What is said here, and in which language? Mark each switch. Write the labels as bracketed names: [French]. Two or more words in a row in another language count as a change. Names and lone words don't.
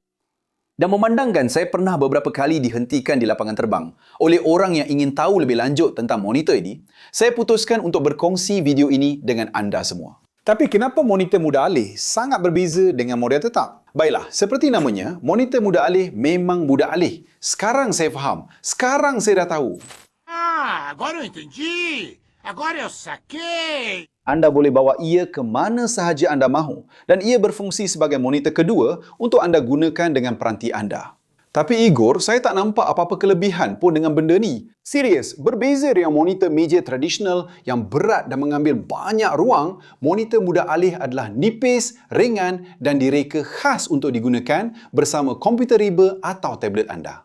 [Malay] Dan memandangkan saya pernah beberapa kali dihentikan di lapangan terbang oleh orang yang ingin tahu lebih lanjut tentang monitor ini, saya putuskan untuk berkongsi video ini dengan anda semua. Tapi kenapa monitor mudah alih sangat berbeza dengan model tetap? Baiklah, seperti namanya, monitor mudah alih memang mudah alih. Sekarang saya faham. Sekarang saya dah tahu. [Portuguese] Agora eu entendi. Agora eu saquei. [Malay] Anda boleh bawa ia ke mana sahaja anda mahu dan ia berfungsi sebagai monitor kedua untuk anda gunakan dengan peranti anda. Tapi Igor, saya tak nampak apa-apa kelebihan pun dengan benda ni. Serius, berbeza dengan monitor meja tradisional yang berat dan mengambil banyak ruang, monitor mudah alih adalah nipis, ringan dan direka khas untuk digunakan bersama komputer riba atau tablet anda.